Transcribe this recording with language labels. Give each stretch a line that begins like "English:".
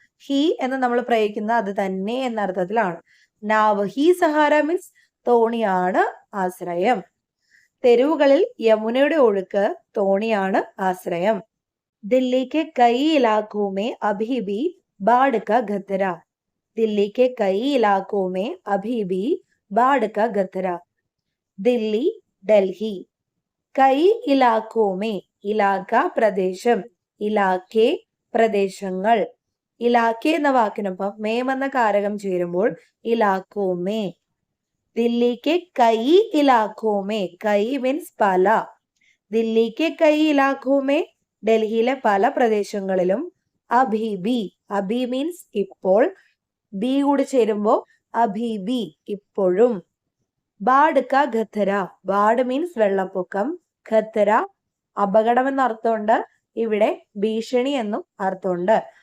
Malayalam: He എന്ന് നമ്മൾ പ്രയോഗിക്കുന്ന അത് തന്നെ എന്ന അർത്ഥത്തിലാണ്.
Hindi: നാവ് ഹി സഹാര
Malayalam: മീൻസ് തോണിയാണ് ആശ്രയം. തെരുവുകളിൽ യമുനയുടെ ഒഴുക്ക്, തോണിയാണ് ആശ്രയം.
Hindi: ദില്ലി കെ കൈ ഇലാഖോ മേ അഭി ഭി ബാढ़ का खतरा. दिल्ली के कई इलाकों में अभी भी बाढ़ का खतरा.
Malayalam: दिल्ली ഡൽഹി. കൈ ഇലാഖോ മേ ഇലാഖ പ്രദേശം, ഇലാഖെ പ്രദേശങ്ങൾ. ഇലാഖെ എന്ന വാക്കിനൊപ്പം മേം എന്ന കാരകം ചേരുമ്പോൾ ഇലാഖോ മേ.
Hindi: दिल्ली के कई इलाकों में,
Malayalam: कई मीൻസ് പല, दिल्ली के कई इलाकों में, ഡൽഹിയിലെ പല പ്രദേശങ്ങളിലും, അഭി ബി, അഭി മീൻസ് ഇപ്പോൾ, ബി കൂടി ചേരുമ്പോൾ അഭി ബി ഇപ്പോഴും,
Hindi: ബാഡ് കാ ഖത്തര,
Malayalam: ബാഡ് മീൻസ് വെള്ളപ്പൊക്കം, ഖത്തര അപകടം എന്ന അർത്ഥമുണ്ട്, ഇവിടെ ഭീഷണി എന്നും അർത്ഥമുണ്ട്.